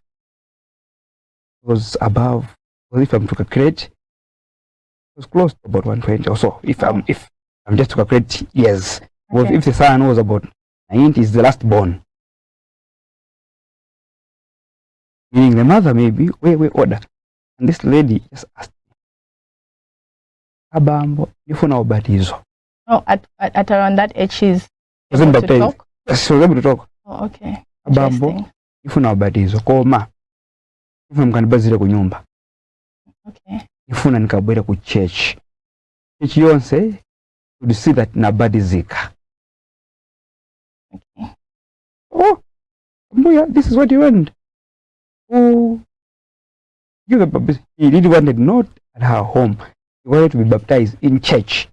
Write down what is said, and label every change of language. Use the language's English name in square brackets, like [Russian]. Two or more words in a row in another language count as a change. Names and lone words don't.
[English] It was above, well, if I'm to calculate, it was close to about 120 or so. If I'm just to calculate years. Well, if the son was about 90, is the last born. Meaning the mother maybe way older. And this lady just asked me, [Nyanja] Abambo, ifuna ubatizo. [English] Oh, at around that age she's able to talk? She was able to talk. Oh, okay. [Nyanja] Abambo, ifuna ubatizo. Koma, ifuna mkanibazire ku nyumba. [English] Okay. [Nyanja] Ifuna nikabwera ku church. [English] Church yonse, to see that nabadizika. Okay. Oh, Mbuya, this is what you want. Oh, he really wanted not at her home. He wanted to be baptized in church.